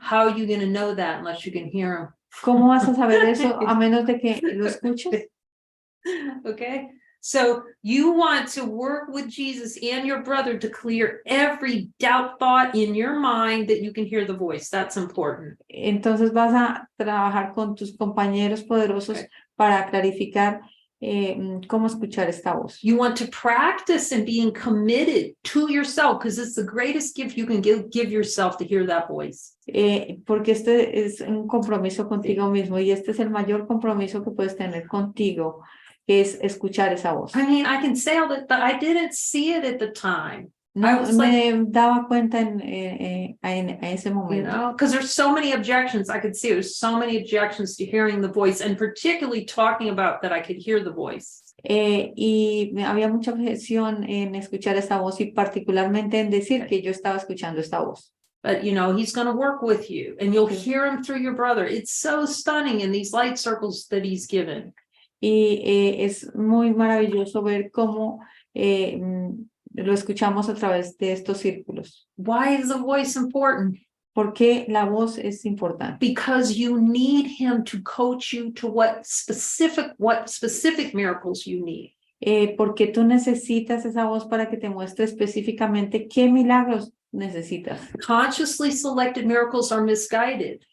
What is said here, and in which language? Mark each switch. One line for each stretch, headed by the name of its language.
English: How are you going to know that unless you can hear
Spanish: ¿Cómo vas a saber eso a menos de que lo escuches?
English: him? Okay. So you want to work with Jesus and your brother to clear every doubt thought in your mind that you can hear the voice. That's important.
Spanish: Entonces vas a trabajar con tus compañeros poderosos para clarificar cómo escuchar esta voz.
English: You want to practice and being committed to yourself because it's the greatest gift you can give yourself to hear that voice.
Spanish: Porque este es un compromiso contigo mismo y este es el mayor compromiso que puedes tener contigo, es escuchar esa voz.
English: I mean, I can say all that, but I didn't see it at the time.
Spanish: No
English: I was
Spanish: me daba cuenta en ese
English: You
Spanish: momento.
English: know, because there's so many objections. I could see there's so many objections to hearing the voice, and particularly talking about that I could hear the voice.
Spanish: Y había mucha objeción en escuchar esta voz y particularmente en decir que yo estaba escuchando esta voz.
English: But you know, he's going to work with you, and you'll hear him through your brother. It's so stunning in these light circles that he's given.
Spanish: Y es muy maravilloso ver cómo lo escuchamos a través de estos círculos.
English: Why is the voice important?
Spanish: ¿Por qué la voz es importante?
English: Because you need him to coach you to what specific miracles you need.
Spanish: Porque tú necesitas esa voz para que te muestre específicamente qué milagros necesitas.
English: Consciously selected miracles are misguided.